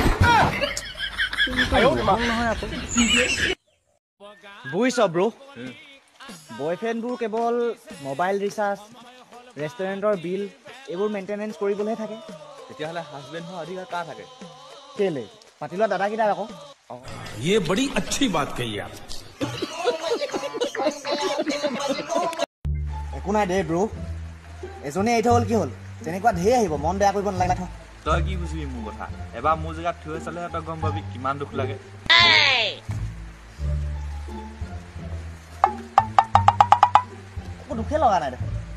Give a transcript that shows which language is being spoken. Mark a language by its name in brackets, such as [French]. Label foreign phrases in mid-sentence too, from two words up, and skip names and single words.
[Assamese] বুজিছ ব্ৰ বয়ফ্ৰেণ্ডবোৰ কেৱল [English] mobile recharge [Assamese] ৰেষ্টুৰেণ্টৰ বিল এইবোৰ মেইনটেনেঞ্চ কৰিবলৈহে থাকে তেতিয়াহ'লে হাজবেণ্ড হোৱা অধিকাৰ কাৰ থাকে কেলে পাতি লোৱা দাদাকেইটাৰ আকৌ [Hindi] ये बड़ी अच्छी बात कही आप [Assamese] একো নাই দে ব্ৰ এজনে এৰি থৈ হ'ল কি হ'ল তেনেকুৱা ঢেৰ আহিব মন বেয়া কৰিব নালাগে থ তই কি বুজিবি মোৰ কথা এবাৰ মোৰ জেগাত থৈ চালেহে তই গম পাবি কিমান দুখ লাগে একো দুখে লগা নাই দেখোন